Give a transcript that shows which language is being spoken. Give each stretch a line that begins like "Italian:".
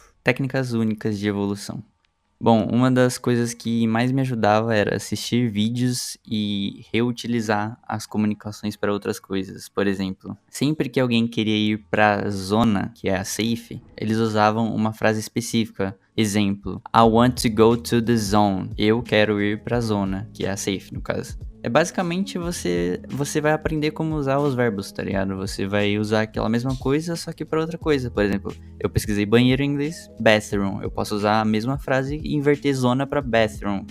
Portuguese: Técnicas únicas de evolução. Bom, uma das coisas que mais me ajudava era assistir vídeos e reutilizar as comunicações para outras coisas. Por exemplo, sempre que alguém queria ir para a zona, que é a safe, eles usavam uma frase específica.
English: Exemplo, I want to go to the zone.
Portuguese: Eu quero ir para a zona, que é a safe no caso. É basicamente você vai aprender como usar os verbos, tá ligado? Você vai usar aquela mesma coisa, só que para outra coisa. Por exemplo, eu pesquisei banheiro em inglês, bathroom. Eu posso usar a mesma frase e inverter zona para bathroom.